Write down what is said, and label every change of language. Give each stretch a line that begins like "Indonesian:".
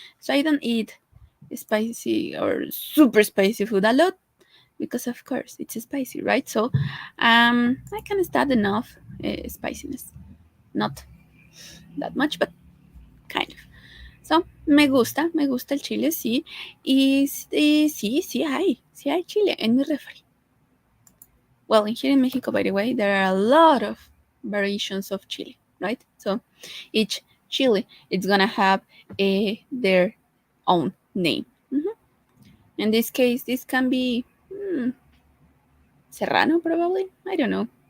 English: So, I don't eat spicy or super spicy food a lot because, of course, it's spicy, right? So, I can stand enough spiciness. Not that much, but kind of.
Spanish: So, me gusta el chile, sí. Y sí hay chile en mi refri.
English: Well, here in Mexico, by the way, there are a lot of variations of chile, right? So, each chile, it's gonna have their own name. In this case, this can be Serrano, probably. I don't know.